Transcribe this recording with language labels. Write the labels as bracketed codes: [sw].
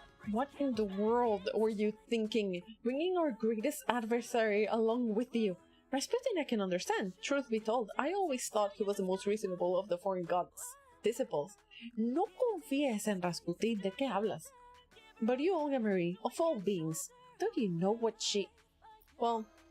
[en] What in the world were you thinking? Bringing our greatest adversary along with you? Rasputin I can understand. Truth be told, I always thought he was the most reasonable of the foreign gods' disciples. [es] No confíes en Rasputin, ¿de qué hablas? [en] But you, Olga Marie, of all beings, don't you know what she... Well...